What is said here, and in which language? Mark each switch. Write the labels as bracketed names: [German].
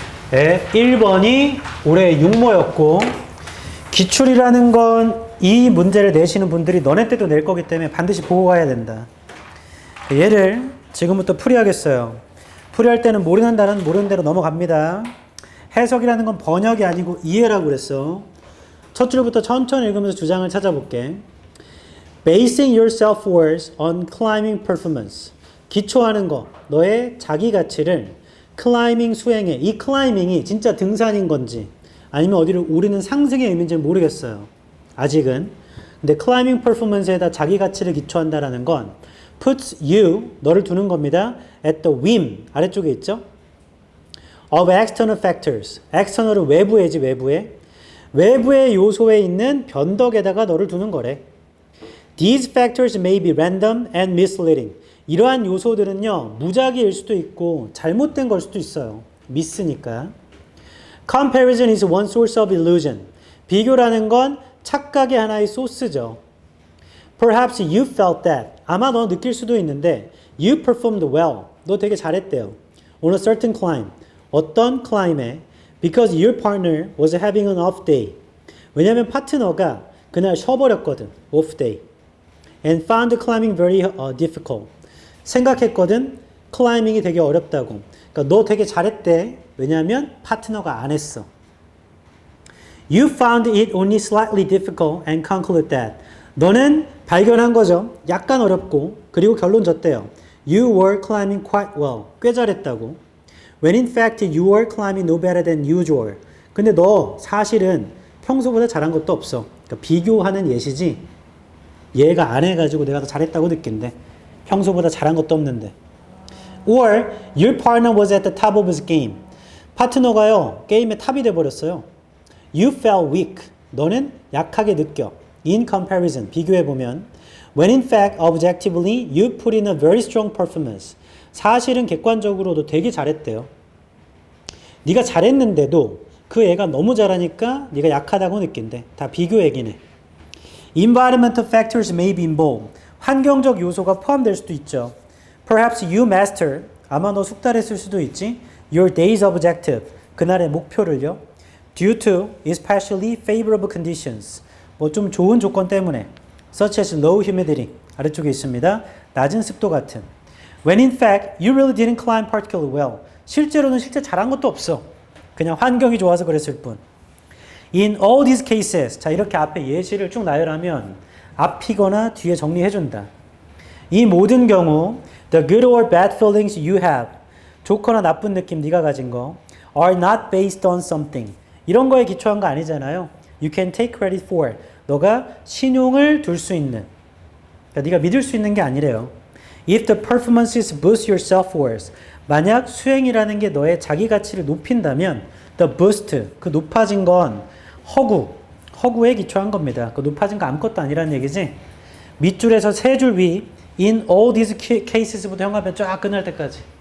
[Korean] 1번이 올해 육모였고, 기출이라는 건 이 문제를 내시는 분들이 너네 때도 낼 거기 때문에 반드시 보고 가야 된다. 얘를 지금부터 풀이하겠어요. 풀이할 때는 모르는 단어는 모르는 대로 넘어갑니다. 해석이라는 건 번역이 아니고 이해라고 그랬어. 첫 줄부터 천천히 읽으면서 주장을 찾아볼게. [English] Basing your self-worth on climbing performance. [Korean] 기초하는 거, 너의 자기 가치를 클라이밍 수행에, 이 클라이밍이 진짜 등산인 건지 아니면 어디를 오르는 상승의 의미인지는 모르겠어요. 아직은. 근데 클라이밍 퍼포먼스에다 자기 가치를 기초한다라는 건 [English] puts you, [Korean] 너를 두는 겁니다. [English] at the whim, [Korean] 아래쪽에 있죠? [English] of external factors. [Korean] external은 외부에지, 외부에. 외부의 요소에 있는 변덕에다가 너를 두는 거래. [English] These factors may be random and misleading. [Korean] 이러한 요소들은요, 무작위일 수도 있고 잘못된 걸 수도 있어요. 미스니까. [English] Comparison is one source of illusion. [Korean] 비교라는 건 착각의 하나의 소스죠. [English] Perhaps you felt that. [Korean] 아마 너 느낄 수도 있는데 [English] you performed well. [Korean] 너 되게 잘했대요. [English] On a certain climb. [Korean] 어떤 climb에 because your partner was having an off day. 왜냐하면 파트너가 그날 쉬어버렸거든. [English] off day. And found climbing very difficult. [Korean] 생각했거든. 클라이밍이 되게 어렵다고. 그러니까 너 되게 잘했대. 왜냐하면 파트너가 안 했어. [English] You found it only slightly difficult and concluded that. [Korean] 너는 발견한 거죠. 약간 어렵고 그리고 결론 졌대요. You were climbing quite well. 꽤 잘했다고. [English] When in fact you were climbing no better than usual. [Korean] 근데 너 사실은 평소보다 잘한 것도 없어. 그러니까 비교하는 예시지. 얘가 안 해가지고 내가 더 잘했다고 느낀대. 평소보다 잘한 것도 없는데. [English] Or your partner was at the top of his game. [Korean] 파트너가요, 게임의 탑이 돼버렸어요. [English] You felt weak. [Korean] 너는 약하게 느껴. [English] In comparison, [Korean] 비교해보면. [English] When in fact, objectively, you put in a very strong performance. [Korean] 사실은 객관적으로도 되게 잘했대요. 네가 잘했는데도 그 애가 너무 잘하니까 네가 약하다고 느낀대. 다 비교 얘기네. [English] Environmental factors may be involved. [Korean] 환경적 요소가 포함될 수도 있죠. [English] Perhaps you master. [Korean] 아마 너 숙달했을 수도 있지. [English] Your day's objective. [Korean] 그날의 목표를요. [English] Due to especially favorable conditions. [Korean] 뭐 좀 좋은 조건 때문에. [English] Such as low humidity. [Korean] 아래쪽에 있습니다. 낮은 습도 같은. [English] When in fact, you really didn't climb particularly well. [Korean] 실제로는 실제 잘한 것도 없어. 그냥 환경이 좋아서 그랬을 뿐. [English] In all these cases. [Korean] 자, 이렇게 앞에 예시를 쭉 나열하면 앞이거나 뒤에 정리해준다. 이 모든 경우 [English] the good or bad feelings you have. [Korean] 좋거나 나쁜 느낌 네가 가진 거 [English] are not based on something. [Korean] 이런 거에 기초한 거 아니잖아요. [English] You can take credit for. [Korean] 너가 신용을 둘 수 있는. 그러니까 네가 믿을 수 있는 게 아니래요. [English] If the performances boost your self-worth. [Korean] 만약 수행이라는 게 너의 자기 가치를 높인다면 [English] the boost, [Korean] 그 높아진 건 허구에 기초한 겁니다. 그 높아진 거 아무것도 아니라는 얘기지. 밑줄에서 세 줄 위 [English] in all these cases [Korean] 부터 형하면 쫙 끝날 때까지.